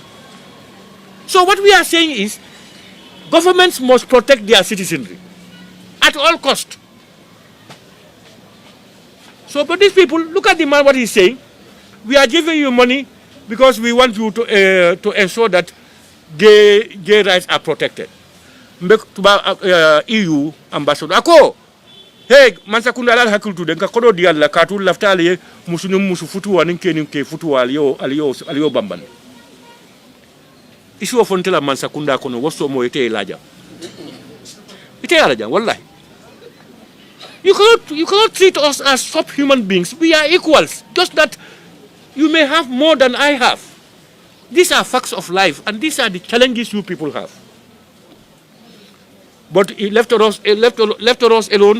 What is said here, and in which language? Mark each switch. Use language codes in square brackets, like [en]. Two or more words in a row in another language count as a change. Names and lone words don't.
[en] So what we are saying is, governments must protect their citizenry at all cost. So, but these people, look at the man, what he's saying. We are giving you money because we want you to ensure that gay rights are protected. EU ambassador, [man] ako, hey, mansakunda lal hakul tu denka kodo dial la katul laftali musunu musu futu wa ninke futu aliyo bamban. Isu ofontela mansakunda kono woso mo ite ilaja. Ite ilaja, wallahi. [en] You cannot treat us as subhuman beings. We are equals. Just that you may have more than I have. These are facts of life, and these are the challenges you people have. But it left us alone.